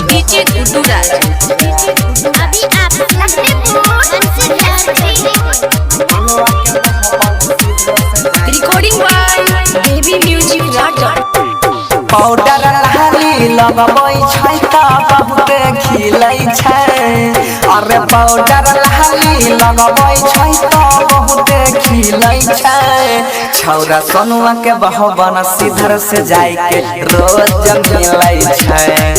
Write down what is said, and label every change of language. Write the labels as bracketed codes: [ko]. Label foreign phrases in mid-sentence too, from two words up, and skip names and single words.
[anp] डीजे गुड्डू राज। [hi] अभी आप [en] Recording by Baby Music Raja. [anp] पाउडर लाली लगबै छै त बहुत खिलै छै। अरे पाउडर लाली लगबै छै त बहुत खिलै छै। छौरा सोनुआ के बहबन सीधर से जाय के रोज मिलै छै।